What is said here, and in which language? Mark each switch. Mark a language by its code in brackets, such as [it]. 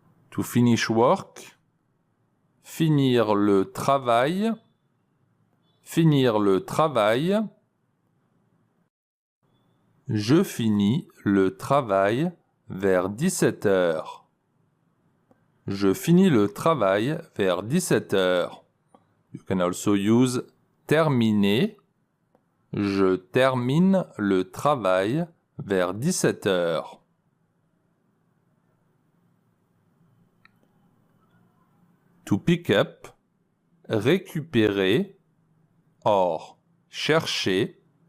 [en] To finish work. [fr] Finir le travail. Finir le travail. Je finis le travail vers 17 heures. Je finis le travail vers 17 heures. [en] You can also use terminer. [fr] Je termine le travail vers 17 heures. [en] To pick up, récupérer, or chercher.